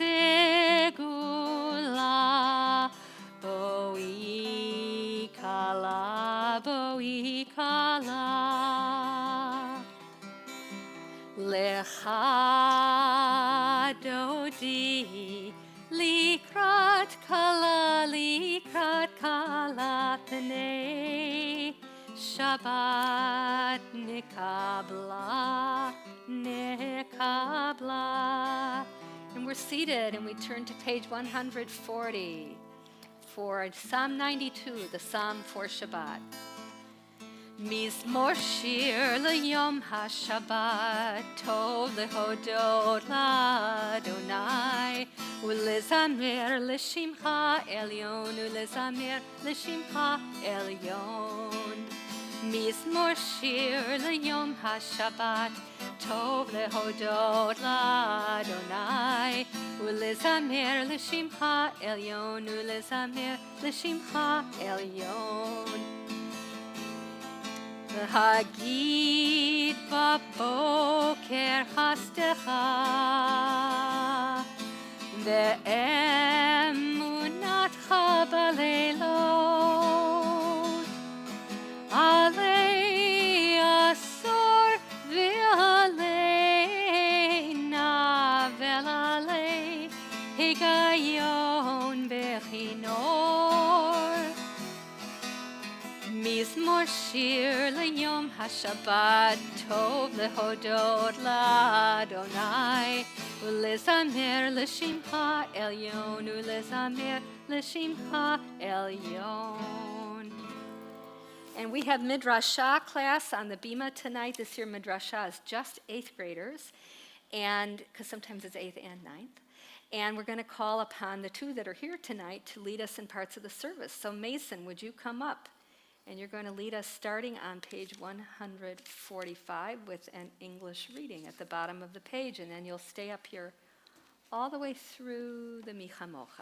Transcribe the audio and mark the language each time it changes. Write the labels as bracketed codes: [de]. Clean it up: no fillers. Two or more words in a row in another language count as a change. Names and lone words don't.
[he] סגולה בואי כלה לכה דודי לקראת כלה פני שבת נקבלה. [en] And we're seated and we turn to page 140 for Psalm 92, the Psalm for Shabbat. [he] מזמור שיר ליום השבת טוב להודות לה' ולזמר לשמך עליון ולזמר לשמך עליון מזמור שיר ליום השבת טוב להודות לה' ולזמר לשמך עליון ולזמר לשמך עליון הגיד בבקר חסדך ואמונתך בלילות עלי עשור ועלינה ועלי הגיון בכנור שיר ליום השבת טוב להודות לה' ולזמר לשמך עליון ולזמר לשמך עליון. [en] And we have Midrashah class on the Bima tonight. This year Midrashah is just 8th graders, and because sometimes it's 8th and 9th. And we're going to call upon the two that are here tonight to lead us in parts of the service. So Mason, would you come up? And you're going to lead us starting on page 145 with an English reading at the bottom of the page, and then you'll stay up here all the way through the Micha Mocha.